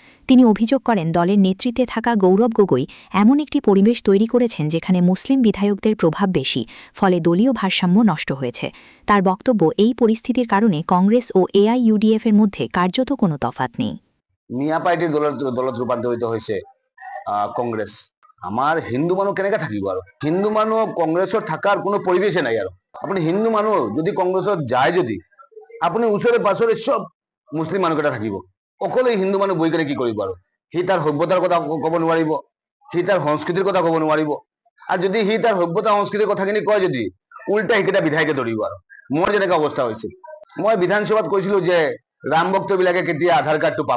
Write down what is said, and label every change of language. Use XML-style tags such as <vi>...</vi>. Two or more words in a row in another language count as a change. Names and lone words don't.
<bn>তিনি অভিযোগ করেন, দলের নেতৃত্বে থাকা গৌরব গগৈ এমন একটি পরিবেশ তৈরি করেছেন যেখানে মুসলিম বিধায়কদের প্রভাব বেশি, ফলে দলীয় ভারসাম্য নষ্ট হয়েছে। তার বক্তব্য, এই পরিস্থিতির কারণে কংগ্রেস ও এআইইউডিএফ এর মধ্যে কার্যত কোনো তফাৎ নেই। মিয়া পার্টির দলত রূপান্তরিত হয়েছে কংগ্রেস।</bn> <as>আমার হিন্দু মানুষ কেনেকে থাকিব আর হিন্দু মানুষ কংগ্রেসত থাকার কোনো পরিবেশে নাই। আর আপনি হিন্দু মানুষ যদি কংগ্রেসত যায়, যদি আপনি ওচৰে পাছৰে সব মুছলিম মানুহকেইটা থাকিব, অকলে হিন্দু মানুহ বহি কেনে কি কৰিব? আৰু সি তাৰ সভ্যতাৰ কথা ক'ব নোৱাৰিব, সি তাৰ সংস্কৃতিৰ কথা ক'ব নোৱাৰিব। আৰু যদি সি তাৰ সভ্যতা সংস্কৃতিৰ কথাখিনি কয়, যদি উল্টা সেইকেইটা বিধায়কে ধৰিব। আৰু মোৰ যেনেকুৱা অৱস্থা হৈছিল, মই বিধানসভাত কৈছিলো যে ৰাম ভক্তবিলাকে কেতিয়া আধাৰ কাৰ্ডটো পাব।</as>